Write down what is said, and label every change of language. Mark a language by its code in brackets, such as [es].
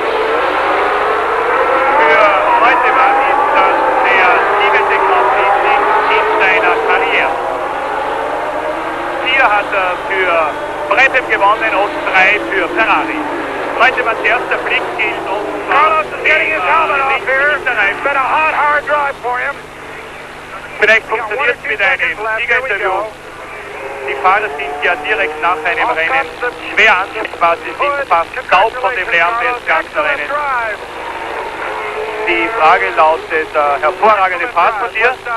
[de] Für Reutemann ist das der 7. Grand Prix-Sieg in seiner Karriere. 4 hat er für Brabham gewonnen und 3 für Ferrari. Reutemanns erster Blick gilt und [en] Carlos is getting his helmet off here. It's been a hot, hard drive for him. [de] Vielleicht funktioniert es mit einem Siegerinterview. Die Fahrer sind ja direkt nach einem Rennen schwer ansprechbar. Sie sind fast taub von dem Lärm des ganzen Rennens. Die Frage lautet, hervorragende Fahrt von dir.